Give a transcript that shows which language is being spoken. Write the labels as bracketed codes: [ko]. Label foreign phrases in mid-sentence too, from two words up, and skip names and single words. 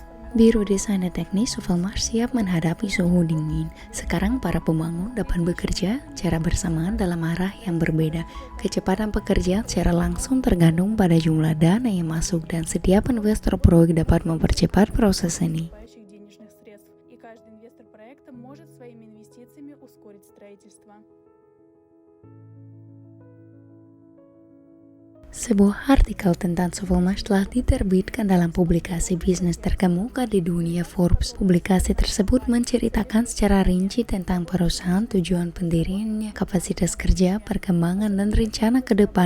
[id] Biro desain dan teknis Soulmash siap menghadapi suhu dingin. Sekarang para pembangun dapat bekerja secara bersamaan dalam arah yang berbeda. Kecepatan pekerjaan secara langsung tergantung pada jumlah dana yang masuk, dan setiap investor proyek dapat mempercepat proses ini. [ru] Каждый инвестор проекта может своими инвестициями ускорить строительство. [id] Sebuah artikel tentang Soulmash telah diterbitkan dalam publikasi bisnis terkemuka di dunia Forbes. Publikasi tersebut menceritakan secara rinci tentang perusahaan, tujuan pendiriannya, kapasitas kerja, perkembangan, dan rencana ke depan.